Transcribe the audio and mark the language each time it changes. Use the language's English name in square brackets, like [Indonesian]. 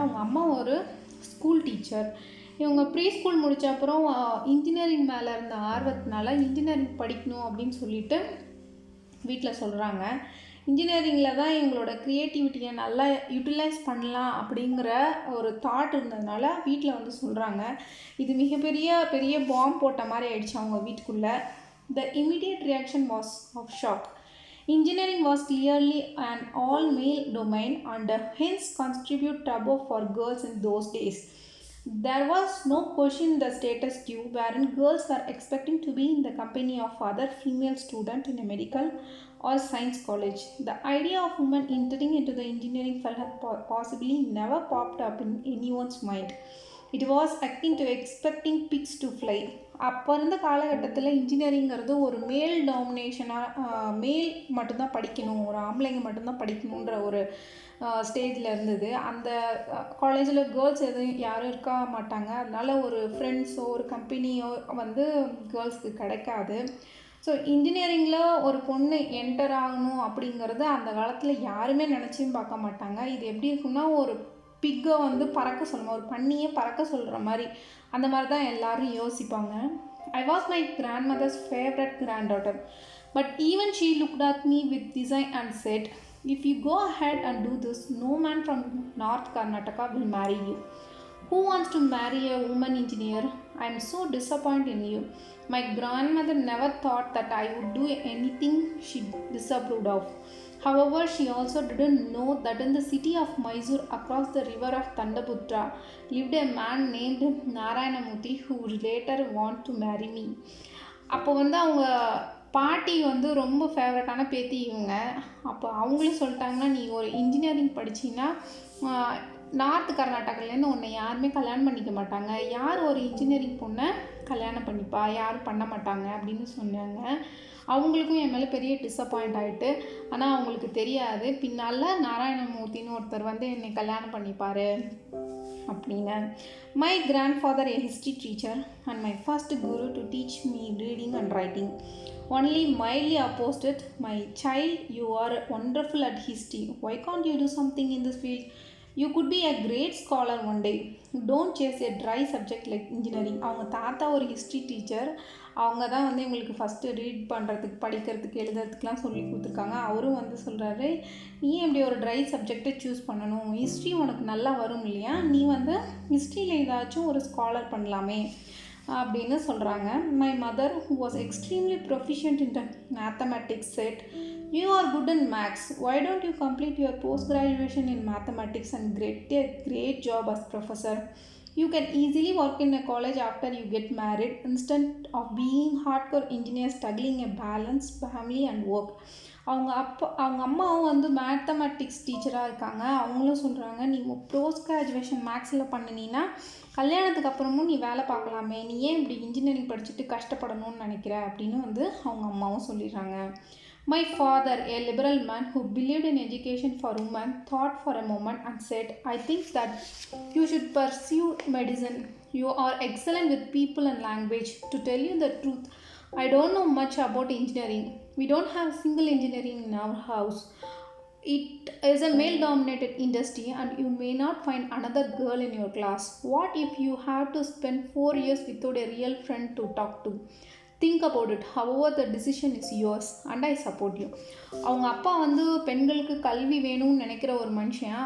[Tamil] அவங்க அம்மா ஒரு ஸ்கூல் டீச்சர். இவங்க ப்ரீ ஸ்கூல் முடித்த அப்புறம் இன்ஜினியரிங் மேலே இருந்த ஆர்வத்தினால இன்ஜினியரிங் படிக்கணும் அப்படின்னு சொல்லிட்டு வீட்டில் சொல்கிறாங்க. இன்ஜினியரிங்கில் தான் எங்களோட க்ரியேட்டிவிட்டியை நல்லா யூட்டிலைஸ் பண்ணலாம் அப்படிங்கிற ஒரு தாட் இருந்ததுனால வீட்டில் வந்து சொல்கிறாங்க. இது பெரிய பாம்பு போட்ட மாதிரி ஆயிடுச்சு அவங்க வீட்டுக்குள்ளே. [English] The immediate reaction was of shock. Engineering was clearly an all-male domain and hence constituted taboo for girls in those days. There was no question in the status quo wherein girls were expecting to be in the company of other female students in a medical or science college. The idea of women entering into the engineering field had possibly never popped up in anyone's mind. It was akin to expecting pigs to fly. [Tamil] அப்போ இருந்த காலகட்டத்தில் இன்ஜினியரிங்கிறது ஒரு மேல் டாமினேஷனாக, மேல் மட்டும்தான் படிக்கணும், ஒரு ஆம்பளைங்க மட்டும்தான் படிக்கணுன்ற ஒரு ஸ்டேஜில் இருந்தது. அந்த காலேஜில் கேர்ள்ஸ் யாரும் இருக்க மாட்டாங்க. அதனால் ஒரு ஃப்ரெண்ட்ஸோ ஒரு கம்பெனியோ வந்து கேர்ள்ஸ்க்கு கிடைக்காது. ஸோ இன்ஜினியரிங்கில் ஒரு பொண்ணு என்டர் ஆகணும் அப்படிங்கிறது அந்த காலத்தில் யாருமே நினச்சியும் பார்க்க மாட்டாங்க. இது எப்படி இருக்குன்னா, ஒரு பிக்கை வந்து பறக்க சொல்லணும், ஒரு பன்னியை பறக்க சொல்கிற மாதிரி, அந்த மாதிரி தான் எல்லோரும் யோசிப்பாங்க. [English] I was my grandmother's favorite granddaughter, but even she looked at me with disdain and said, if you go ahead and do this, no man from North Karnataka will marry you. Who wants to marry a woman engineer? I am so disappointed in you. My grandmother never thought that I would do anything she disapproved of. However, she also didn't know that in the city of Mysore, across the river of Thandaputra, lived a man named Narayanamurthy who would later want to marry me. [Tamil] அப்போ வந்து அவங்க பாட்டி வந்து ரொம்ப ஃபேவரட்டான பேத்தி இவங்க. அப்போ அவங்களும் சொல்லிட்டாங்கன்னா, நீ ஒரு இன்ஜினியரிங் படிச்சின்னா நார்த் கர்நாடகாலேருந்து உன்னை யாருமே கல்யாணம் பண்ணிக்க மாட்டாங்க, யார் ஒரு இன்ஜினியரிங் பொண்ணை கல்யாணம் பண்ணிப்பா, யாரும் பண்ண மாட்டாங்க அப்படின்னு சொன்னாங்க. அவங்களுக்கும் என் மேலே பெரிய டிஸப்பாயிண்ட் ஆகிட்டு, ஆனால் அவங்களுக்கு தெரியாது பின்னால் நாராயணமூர்த்தின்னு ஒருத்தர் வந்து என்னை கல்யாணம் பண்ணிப்பார் அப்படின்னு. [English] My grandfather a history teacher and my first guru to teach me reading and writing only mildly opposed it. My child, you are wonderful at history. Why can't you do something in this field? You could be a great scholar one day. Don't chase a dry subject like engineering. [Tamil] அவங்க தாத்தா ஒரு history teacher. அவங்க தான் வந்து எங்களுக்கு first read பண்ணுறதுக்கு, படிக்கிறதுக்கு, எழுதுறதுக்கெலாம் சொல்லி கொடுத்துருக்காங்க. அவரும் வந்து சொல்கிறாரு, நீ எப்படி ஒரு ட்ரை சப்ஜெக்டை சூஸ் பண்ணணும், ஹிஸ்ட்ரி உனக்கு நல்லா வரும் இல்லையா, நீ வந்து ஹிஸ்ட்ரியில் ஏதாச்சும் ஒரு ஸ்காலர் பண்ணலாமே அப்படின்னு சொல்கிறாங்க. [English] My mother who was extremely proficient in mathematics said, you are good in maths, why don't you complete your post graduation in mathematics and get a great job as professor? You can easily work in a college after you get married instead of being hardcore engineer struggling a balance family and work. [Tamil] அவங்க அம்மாவும் வந்து mathematics டீச்சராக இருக்காங்க. அவங்களும் சொல்கிறாங்க, நீ post graduation மேக்ஸில் பண்ணினீன்னா கல்யாணத்துக்கு அப்புறமும் நீ வேலை பார்க்கலாமே, நீ ஏன் இப்படி இன்ஜினியரிங் படிச்சுட்டு கஷ்டப்படணும்னு நினைக்கிற அப்படின்னு வந்து அவங்க அம்மாவும் சொல்லிடுறாங்க. [English] My father, a liberal man who believed in education for women, thought for a moment and said, I think that you should pursue medicine. You are excellent with people and language. To tell you the truth, I don't know much about engineering. We don't have single engineering in our house. It is a male-dominated industry and you may not find another girl in your class. What if you have to spend 4 years without a real friend to talk to? Think about it. However, the decision is yours and I support you. [Tamil] அவங்க அப்பா வந்து பெண்களுக்கு கல்வி வேணும்னு நினைக்கிற ஒரு மனுஷன்.